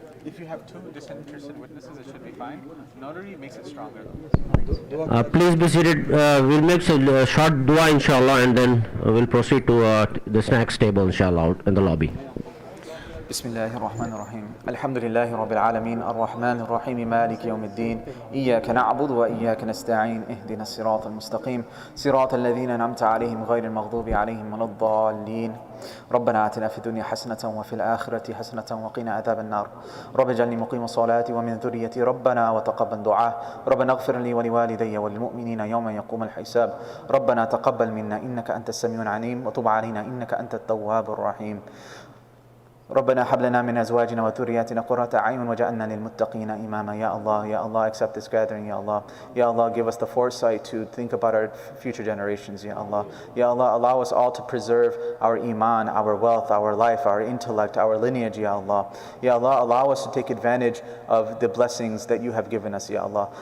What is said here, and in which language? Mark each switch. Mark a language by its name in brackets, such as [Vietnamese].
[English] If you have 2 disinterested witnesses, it should be fine. Notary makes it stronger. Please be seated. We'll make a short dua, inshallah, and then we'll proceed to the snacks table, inshallah, out in the lobby. [Arabic] بسم الله الرحمن الرحيم الحمد لله رب العالمين الرحمن الرحيم مالك يوم الدين إياك نعبد وإياك نستعين اهدنا الصراط المستقيم صراط الذين أنعمت عليهم غير المغضوب عليهم ولا الضالين ربنا آتنا في الدنيا حسنة وفي الآخرة حسنة وقنا عذاب النار رب اجعلني مقيم الصلاة ومن ذريتي ربنا وتقبل دعاء ربنا اغفر لي ولوالدي وللمؤمنين يوم يقوم الحساب ربنا تقبل منا إنك أنت السميع العليم وتب علينا إنك أنت التواب الرحيم ربنا هب لنا من أزواجنا وذرياتنا قرة أعين وجعلنا للمتقين إماما. [English] Ya Allah, Ya Allah, accept this gathering, Ya Allah. Ya Allah, give us the foresight to think about our future generations, Ya Allah. Ya Allah, allow us all to preserve our iman, our wealth, our life, our intellect, our lineage, Ya Allah. Ya Allah, allow us to take advantage of the blessings that you have given us, Ya Allah.